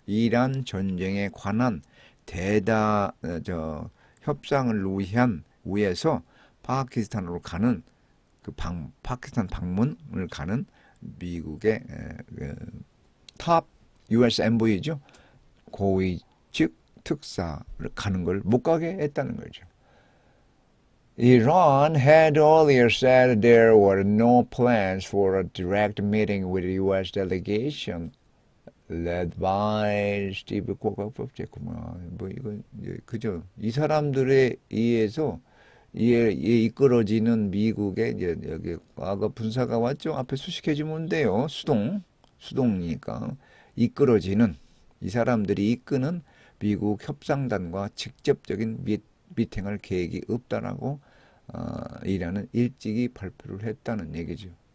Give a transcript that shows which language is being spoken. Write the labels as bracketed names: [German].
[Korean] 이란 전쟁에 관한 협상을 위해서 파키스탄으로 가는 파키스탄 방문을 가는 미국의 탑 US envoy죠. 고위 즉 특사를 가는 걸 못 가게 했다는 거죠. [English] Iran had earlier said there were no plans for a direct meeting with the US delegation led by Steve [Korean] 뭐 이건 그죠? 이 사람들에 의해서 이끌어지는 미국의 이제 여기 과거 분사가 왔죠. 앞에 수식해주면 돼요. 수동이니까 이끌어지는 이 사람들이 이끄는 미국 협상단과 직접적인 미팅할 계획이 없다라고 이라는 일찍이 발표를 했다는 얘기죠.